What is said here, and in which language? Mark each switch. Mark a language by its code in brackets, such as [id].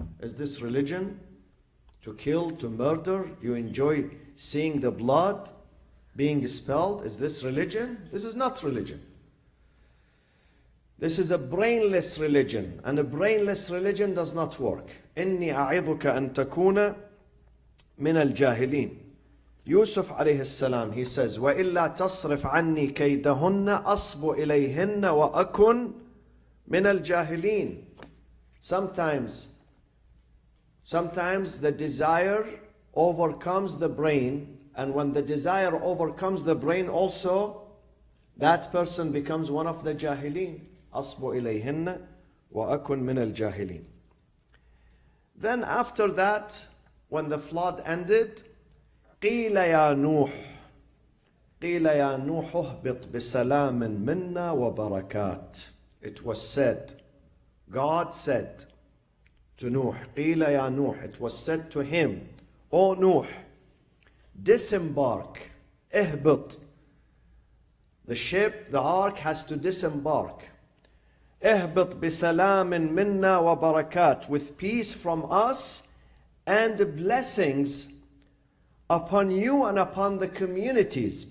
[en] Is this religion? To kill, to murder? You enjoy seeing the blood being spilled? Is this religion? This is not religion. This is a brainless religion, and a brainless religion does not work. [ar] إني أعظك أن تكون من الجاهلين. Yusuf alayhi salam, he says, وَإِلَّا تَصْرِفْ عَنِّي كَيْدَهُنَّ أَصْبُ إِلَيْهِنَّ وَأَكُنْ مِنَ الْجَاهِلِينَ. [en] Sometimes the desire overcomes the brain, and when the desire overcomes the brain also, that person becomes one of the jahilin. [ar] أَصْبُ إِلَيْهِنَّ وأكن من الجاهلين. [en] Then after that, when the flood ended, [ar] قيل يا نوح قيل يا نوح اهبط بسلام منا وبركات. [en] It was said, God said to Nuh, [ar] قيل يا نوح, [en] it was said to him, O Nuh, disembark, اهبط. The ship, the ark has to disembark. [ar] اهبط بسلام منا وبركات, [en] with peace from us and blessings upon you and upon the communities.